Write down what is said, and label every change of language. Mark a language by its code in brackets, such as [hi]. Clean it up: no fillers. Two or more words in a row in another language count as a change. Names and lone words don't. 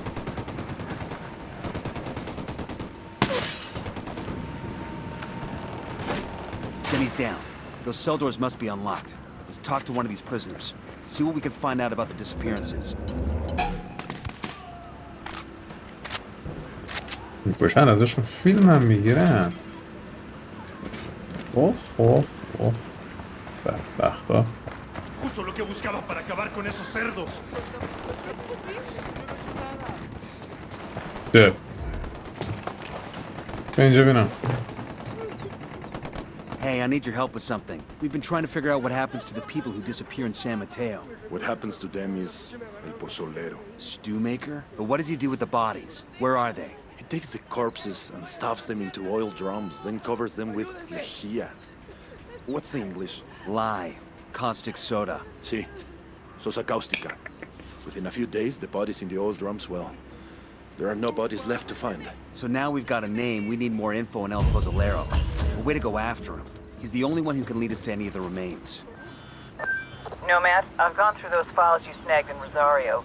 [en] Jenny's down. Those cell doors must be unlocked. Let's talk to one of these prisoners. See what we can find out about the disappearances. [fa] میکشن ازشون فیلم هم میگیرن. اوه بدبختا. [es] Justo lo que buscaba para acabar con esos cerdos. [fa] ده اینجا بینم. [en] Hey, I need your help with something. We've been trying to figure out what happens to the people who disappear in San Mateo. What happens to them is el Pozolero. Stew maker? But what does he do with the bodies? Where are they? He takes the corpses and stuffs them into oil drums, then covers them with lejía. What's the English? Lye. Caustic soda. [es] Sí, sosa cáustica. [en] Within a few days, the bodies in the oil drums, well, there are no bodies left to find. So now we've got a name, we need more info on El Pozolero. A way to go after him. He's the only one who can lead us to any of the remains. Nomad, I've gone through those files you snagged in Rosario.